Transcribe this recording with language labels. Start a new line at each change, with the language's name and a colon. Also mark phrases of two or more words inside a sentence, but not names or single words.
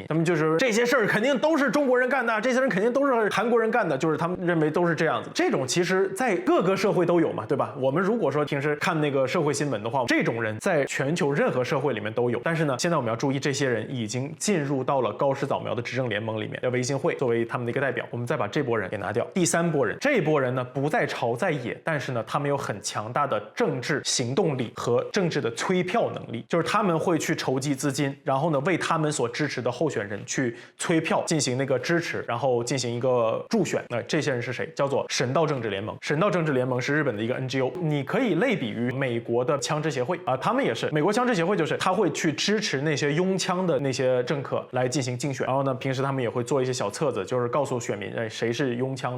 Chinese: 他們就是這些事兒肯定都是中國人幹的，這些人肯定都是韓國人幹的，就是他們認為都是這樣子。這種其實在各個社會都有嘛，對吧？我們如果說平時看那個社會新聞的話，這種人在全球任何社會裡面都有。但是呢，現在我們要注意，這些人已經進入到了高市早苗的執政聯盟裡面，要維新會作為他們的一個代表。我們再把這波人給拿掉。第三波人，這一波人呢不在朝在野，但是呢，他們有很強大的政治行动力和政治的催票能力，就是他们会去筹集资金，然后呢为他们所支持的候選人去催票，進行那個支持，然後進行一個助選。那這些人是誰？叫做神道政治聯盟。神道政治聯盟是日本的一個 NGO， 你可以類比於美國的槍支協會啊，他們也是美國槍支協會，就是他會去支持那些擁槍的那些政客來進行競選，然後呢，平時他們也會做一些小冊子，就是告訴選民，誰是擁槍的。